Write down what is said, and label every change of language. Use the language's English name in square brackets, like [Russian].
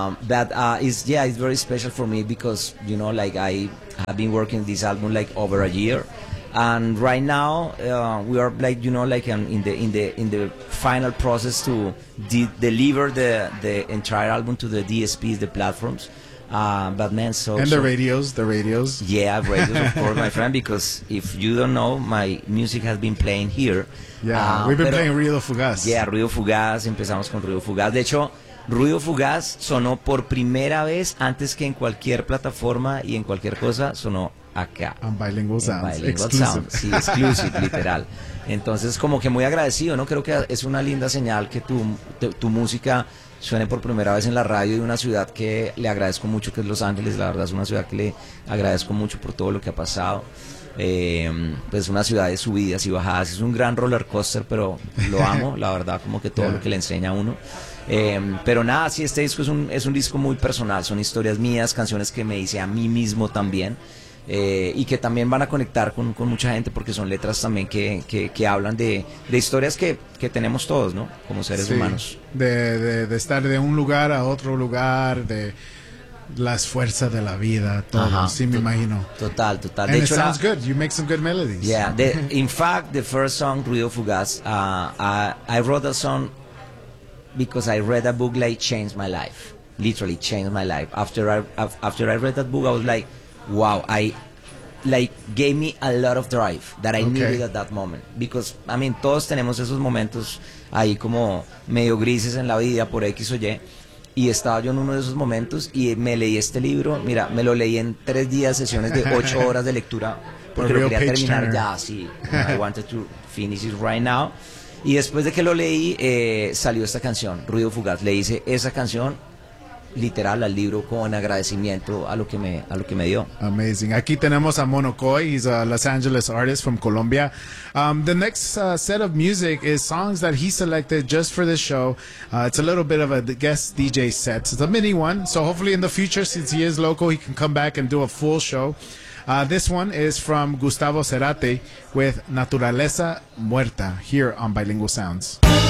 [English] It's very special for me because, you know, like I have been working this album like over a year, and right now we are like, you know, like in the final process to deliver the entire album to the DSPs, the platforms. But man, so and the radios. Yeah, radios, of course, my friend. Because if you don't know, my music has been playing here. Yeah, we've been playing Ruido Fugaz. [Spanish] Yeah, Ruido Fugaz. Empezamos con Ruido Fugaz. De hecho, Ruido Fugaz sonó por primera vez antes que en cualquier plataforma y en cualquier cosa, sonó acá. [English] On Bilingual Sounds. Bilingual exclusive. [Spanish] Sounds. Sí, exclusive, literal. Entonces, como que muy agradecido, ¿no? Creo que es una linda señal que tu música suene por primera vez en la radio de una ciudad que le agradezco mucho, que es Los Ángeles. La verdad es una ciudad que le agradezco mucho por todo lo que ha pasado. Pues una ciudad de subidas y bajadas. Es un gran roller coaster, pero lo amo, la verdad, como que todo lo que le enseña a uno. Pero nada, sí, este disco es un disco muy personal, son historias mías, canciones que me hice a mí mismo también, y que también van a conectar con mucha gente, porque son letras también que hablan de historias que tenemos todos, ¿no? Como seres humanos. De estar de un lugar a otro lugar, de las fuerzas de la vida, todo, sí, me imagino. Total. [English] And [Spanish] de hecho, [English] it sounds good, you make some good melodies. Yeah, in fact, the first song, Ruido Fugaz, I wrote that song because I read a book like changed my life, literally changed my life. After I read that book, I was like, wow, I like gave me a lot of drive that I needed at that moment. Because I mean, [Spanish] todos tenemos esos momentos ahí como medio grises en la vida por X o Y, y estaba yo en uno de esos momentos y me leí este libro. Mira, me lo leí en 3 días, sesiones de 8 horas de lectura, porque lo quería terminar ya. Sí, [English] I wanted to finish it right now. [Spanish] Y después de que lo leí, salió esta canción, Ruido Fugaz. Le hice esa canción literal al libro con agradecimiento a lo que me dio. [English] Amazing. [Spanish] Aquí tenemos a Mono Coy. [English] He's a Los Angeles artist from Colombia. The next set of music is songs that he selected just for this show. It's a little bit of a guest DJ set. It's a mini one. So hopefully in the future, since he is local, he can come back and do a full show. This one is from Gustavo Cerati with Naturaleza Muerta here on Bilingual Sounds.